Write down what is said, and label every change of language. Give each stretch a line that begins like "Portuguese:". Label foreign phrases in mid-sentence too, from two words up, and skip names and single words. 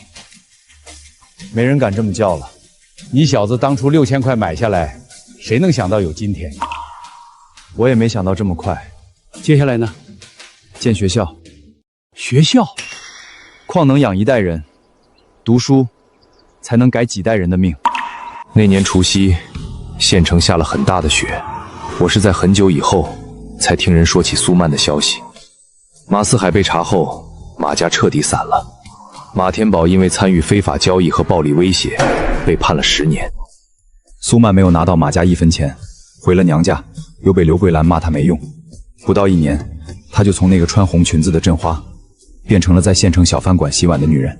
Chinese: 沒人敢這麼叫了。你小子當初6000塊買下來，誰能想到有今天？我也沒想到這麼快。接下來呢？建學校。學校？礦能養1代人，讀書才能改幾代人的命。那年除夕，縣城下了很大的雪，我是在很久以後才听人說起蘇曼的消息。馬四海被查後，馬家徹底散了。馬天寶因為參與非法交易和暴力威脅，被判了10年。蘇曼沒有拿到馬家1分錢，回了娘家，又被劉桂蘭罵他沒用。不到1年，他就從那個穿紅裙子的鎮花，變成了在縣城小飯館洗碗的女人。